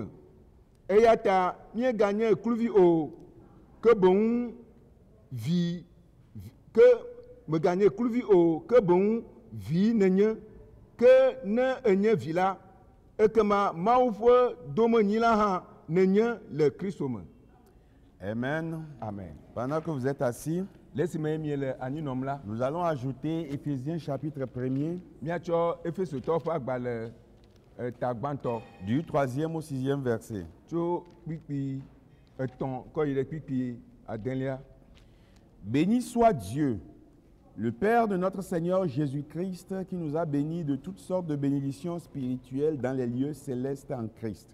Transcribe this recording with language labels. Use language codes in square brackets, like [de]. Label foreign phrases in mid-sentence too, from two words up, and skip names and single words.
[ee] Eya ta míeganye kluvi o, ke boŋ meganye kluvi o, ke boŋ vi nenye. Ke ne enye vi la, ekema Mawu ƒe domenyi la hã nenye le Kristo me. Amen. Amen. [fr] Pendant que vous êtes assis, nous allons ajouter Éphésiens chapitre 1er, du 3e au 6e verset. Béni soit Dieu, le Père de notre Seigneur Jésus-Christ, qui nous a bénis de toutes sortes de bénédictions spirituelles dans les lieux célestes en Christ.